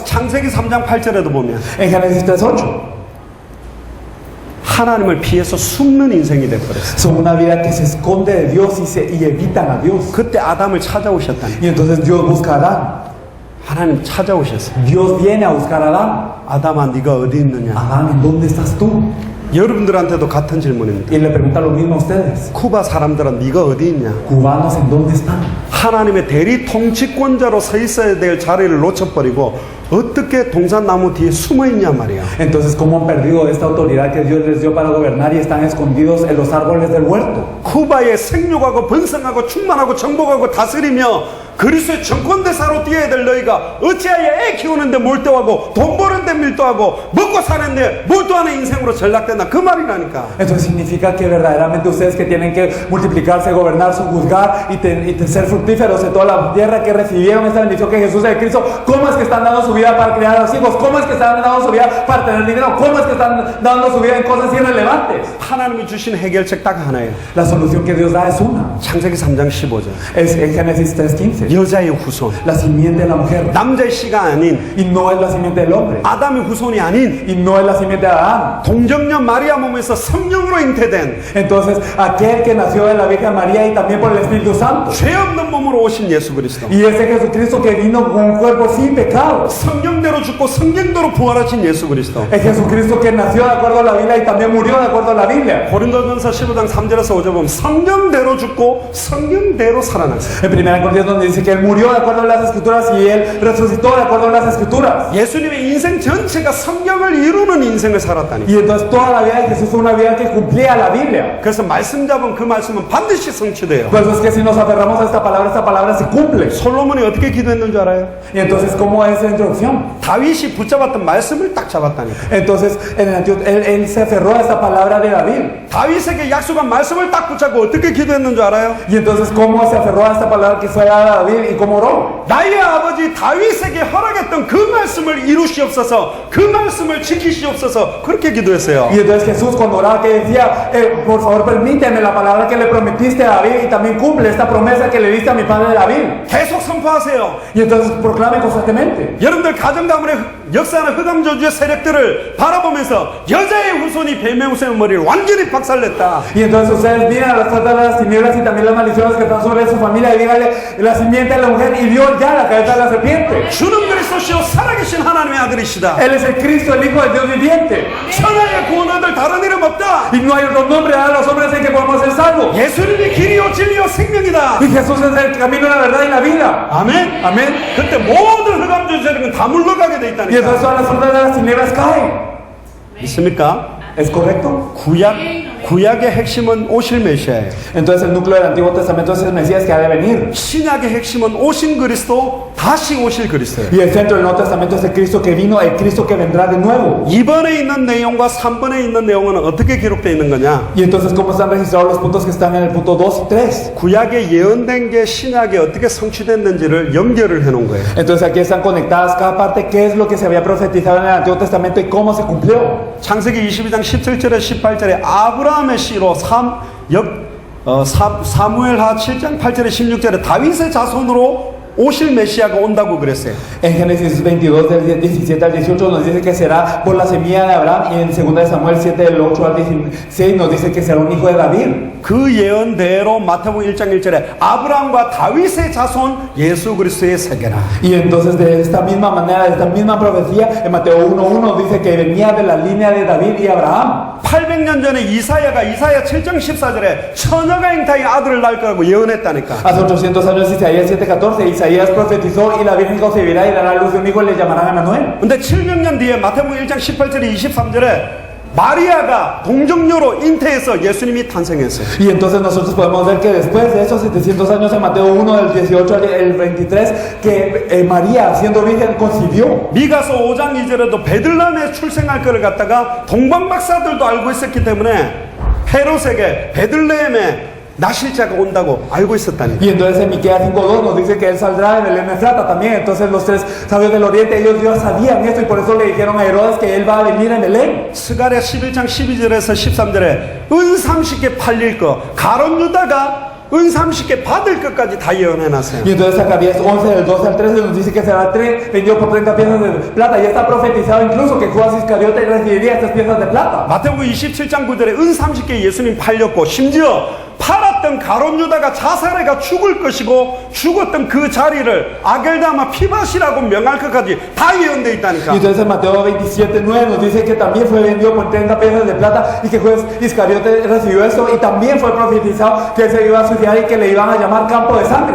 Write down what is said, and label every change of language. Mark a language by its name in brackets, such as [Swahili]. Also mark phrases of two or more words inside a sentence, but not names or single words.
[Korean] 창세기 3장 8절에도 보면 [Spanish] En Génesis 3:8 [Korean] 하나님을 피해서 숨는 인생이 돼버렸어요. [Spanish] son una vida que se esconde de Dios y evitan a Dios. [Korean] 그때 아담을 찾아오셨다니. [Spanish] Y entonces Dios busca a Adán. [Korean] 하나님 찾아오셨어요. [Spanish] Dios viene a buscar a Adán. [Korean] 아담아 네가 어디 있느냐. [Spanish] Adán, ¿en dónde estás tú? [Korean] 여러분들한테도 같은 질문입니다. [Spanish] Y le pregunta lo mismo a ustedes. [Korean] 쿠바 사람들은 네가 어디 있냐. [Spanish] Cubanos, ¿en dónde están? [Korean] 하나님의 대리 통치권자로 서 있어야 될 자리를 놓쳐버리고 어떻게 동산나무 뒤에 숨어 있냐 말이야. [Spanish] Entonces, ¿cómo han perdido esta autoridad que Dios les dio para gobernar y están escondidos en los árboles del huerto? [Korean] 쿠바에 생육하고 번성하고 충만하고 정복하고 다스리며 그리스도의 정권대사로 뛰어야 될 너희가 어찌하여 애 키우는데 몰두하고 돈 버는데 밀도한데 밀도하고 먹고 사는데 몰두하는 인생으로 전락된다. 그 말이라니까. [Spanish] Entonces significa que verdaderamente ustedes que tienen que multiplicarse, gobernarse, juzgar y ser fructíferos en toda la tierra, que recibieron esta bendición que Jesús es el Cristo, ¿cómo es que están dando su vida para criar a los hijos? ¿Cómo es que están dando su vida para tener dinero? ¿Cómo es que están dando su vida en cosas irrelevantes? [Korean] 하나님이 주신 해결책 딱 하나예요. [Spanish] La solución que Dios da es una. [Korean] 창세기 3장 15절. [Spanish] Es en Génesis 3:15. [Korean] 여자의 후손. [Spanish] La simiente de la mujer. [Korean] 남자의 씨가 아닌 [Spanish] Y no es la simiente del hombre. [Korean] 아담의 후손이 아닌 [Spanish] Y no es la simiente de Adán. [Korean] 동정녀 마리아 몸에서 성령으로 잉태된 [Spanish] Entonces, aquel que nació de la Virgen María y también por el Espíritu Santo. [Korean] 죄 없는 몸으로 오신 예수 그리스도. [Spanish] Y ese Jesucristo que vino con un cuerpo sin pecado. [Korean] 성령대로 죽고 성경대로 부활하신 예수 그리스도. [Spanish] El Jesucristo que nació de acuerdo a la Biblia y también murió de acuerdo a la Biblia. [Korean] 고린도전서 15장 3절에서 5절 보면 성령대로 죽고 성령대로 살아났어요. [Spanish] En 1 Corintios donde dice que él murió de acuerdo a las Escrituras y él resucitó de acuerdo a las Escrituras. [Korean] 예수님의 인생 전체가 성경을 이루는 인생을 살았다니. [Spanish] Y entonces toda la vida de Jesús fue una vida que cumplía la Biblia. [Korean] 그래서 말씀 잡은 그 말씀은 반드시 성취돼요. [Spanish] Por eso es que si nos aferramos a esta palabra se cumple. [Korean] 솔로몬이 어떻게 기도했는 줄 알아요? [Spanish] Y entonces, ¿cómo es la introducción? [Korean] 다윗이 붙잡았던 말씀을 딱 잡았다니까. [Spanish] Entonces, en el Antiguo, él se aferró a esta palabra de David. [Korean] 다윗에게 약속한 말씀을 딱 붙잡고 어떻게 기도했는 줄 알아요? [Spanish] Y entonces, ¿cómo se aferró a esta palabra que fue dada a David y cómo oró? [Korean] 나의 아버지 다윗에게 허락했던 그 말씀을 이루시옵소서, 그 말씀을 지키시옵소서, 그렇게 기도했어요. [Spanish] Y entonces Jesús cuando oraba que decía, por favor permíteme la palabra que le prometiste a David y también cumple esta promesa que le diste a mi padre David. [Korean] 계속 선포하세요. [Spanish] Y entonces proclame constantemente. [Korean] 여러분들 가정 가문의 역사하는 흑암 저주의 세력들을 바라보면서 여자의 후손이 뱀의 후손의 머리를 완전히 박살냈다. [Spanish] Y entonces ustedes miran a las puertas de las tinieblas y también las maldiciones que están sobre su familia y díganle, la simiente de la mujer hirió ya la cabeza de la serpiente. [Korean] 주는 그리스도시요 살아계신 하나님의 아들이시다. [Spanish] Él es el Cristo, el Hijo del Dios viviente. [Korean] 천하의 구원하들 다른 이름 없다. [Spanish] Y no hay otro nombre a los hombres en que podemos ser salvos. [Korean] 예수님이 길이요 진리요 생명이다. [Spanish] Y Jesús es el camino, la verdad y la vida. [Korean] 아멘. [Spanish] Amén. [Korean] 그때 모든 흑암 저주 세력은 다 물러가게 돼 [Spanish] Y [Korean] 있다니까. [Spanish] entonces todas las puertas de las tinieblas caen. [Korean] 있습니까? [Spanish] ¿Es correcto? [Korean] 구약의 핵심은 오실 메시아예요. [Spanish] Entonces el núcleo del Antiguo Testamento es el Mesías que ha de venir. [Korean] 신약의 핵심은 오신 그리스도, 다시 오실 그리스도예요. [Spanish] Y el centro del Nuevo Testamento es el Cristo que vino, el Cristo que vendrá de nuevo. [Korean] 2번에 있는 내용과 3번에 있는 내용은 어떻게 기록되어 있는 거냐? [Spanish] Y entonces, ¿cómo están registrados los puntos que están en el punto 2 y 3? [Korean] 구약에 예언된 게 신약에 어떻게 성취됐는지를 연결을 해놓은 거예요. [Spanish] Entonces aquí están conectadas cada parte, qué es lo que se había profetizado en el Antiguo Testamento y cómo se cumplió. [Korean] 창세기 22장 17절에 18절에 아브라함의 씨로 사무엘하 7장 8절에 16절에 다윗의 자손으로 오실 메시아가 온다고 그랬어요. [Spanish] En Génesis 22 del 17 al 18 nos dice que será por la semilla de Abraham y en 2 Samuel 7 del 8 al 16 nos dice que será un hijo de David. [Korean] 그 예언대로 마태복음 1장 1절에 아브라함과 다윗의 자손 예수 그리스도의 세계라. [Spanish] Y entonces de esta misma manera, de esta misma profecía, en Mateo 1:1 dice que venía de la línea de David y Abraham. [Korean] 800년 전에 이사야 7장 14절에 처녀가 잉타의 아들을 낳을 거라고 예언했다니까. [Spanish] Hace 800 años Isaías 7:14 Isaías profetizó y la Virgen concebirá y dará a luz de un hijo y le llamarán Emmanuel. [Korean] 근데 700년 뒤에 마태복음 1장 18절에 23절에 마리아가 동정녀로 잉태해서 예수님이 탄생했어요. [Spanish] Y entonces nosotros podemos ver que después de esos 700 años en Mateo 1 del 18 al 23 que María siendo virgen concibió. [Korean] 미가서 5장 2절에도 베들레헴에 출생할 것을 갖다가 동방 박사들도 알고 있었기 때문에 헤롯에게 베들레헴에 나실자가 온다고 알고 있었다니. [Spanish] Y entonces en Miqueas 5:2 nos dice que él saldrá de Belén Efrata también. Entonces los tres sabios del oriente, ellos ya sabían esto y por eso le dijeron a Herodes que él va a venir en Belén. [Korean] 스가랴 11장 12절에서 13절에 은 30개 팔릴 거 가론 유다가 은 30개 받을 것까지 다 예언해놨어요. [Spanish] Y entonces Zacarías 11 del 12 al 13 nos dice que será vendido por 30 piezas de plata. Ya está profetizado incluso que Judas Iscariote recibiría estas piezas de plata. [Korean] 마태복음 27장 9절에 은 30개 예수님 팔렸고 심지어 팔았던 가론 유다가 자살해가 죽을 것이고 죽었던 그 자리를 아겔다마 피밭이라고 명할 것까지 다 예언되어 있다니까. [Spanish] Y entonces en Mateo 27:9 nos dice que también fue vendido por 30 piezas de plata y que Judas Iscariote recibió esto y también fue profetizado que él se iba a suicidar y que le iban a llamar campo de sangre.